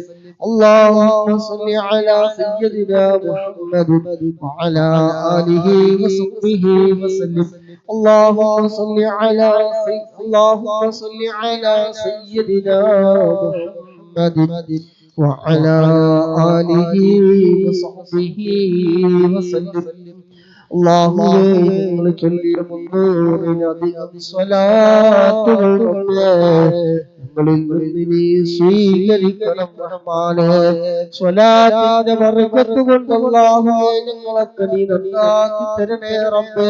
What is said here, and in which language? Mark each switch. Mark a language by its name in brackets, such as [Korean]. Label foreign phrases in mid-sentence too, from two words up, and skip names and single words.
[Arabic] اللهم صل على سيدنا محمد وعلى آله وصحبه وسلم. اللهم صل على سيدنا محمد وعلى آله وصحبه وسلم. [Malayalam] اللهم ചൊല്ലിയ 300-ലധികം സ്വലാത്തുകൾ ഞങ്ങളിൽ നിന്ന് നീ സ്വീകരിക്കണം റഹ്മാനേ. സ്വലാത്തിന്റെ ബർക്കത്ത് കൊണ്ട് അല്ലാഹുവേ ഞങ്ങളൊക്കെ നീ നന്നാക്കി തരണേ റബ്ബേ.